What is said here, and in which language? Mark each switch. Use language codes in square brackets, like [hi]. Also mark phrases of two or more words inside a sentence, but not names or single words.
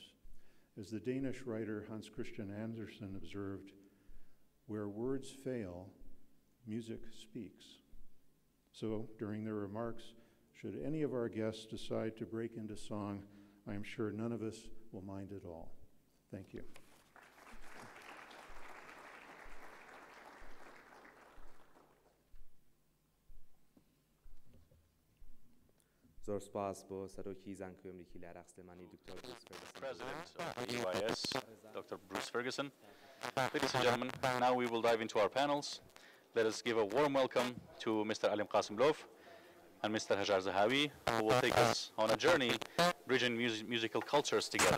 [en] As the Danish writer Hans Christian Andersen observed, "Where words fail, music speaks." So during their remarks, should any of our guests decide to break into song, I am sure none of us will mind at all. Thank you. [ckb] زۆر سپاس بۆ سەرۆکی زانکۆی ئەمریکی لە عێراق سلێمانی دکتۆر بروس [en] President of AUIS, Dr. Bruce Ferguson. Ladies and gentlemen, now we will dive into our panels. Let us give a warm welcome to Mr. Alim Qasimlov and Mr. Hajar Zahawi, who will take us on a journey bridging musical cultures together.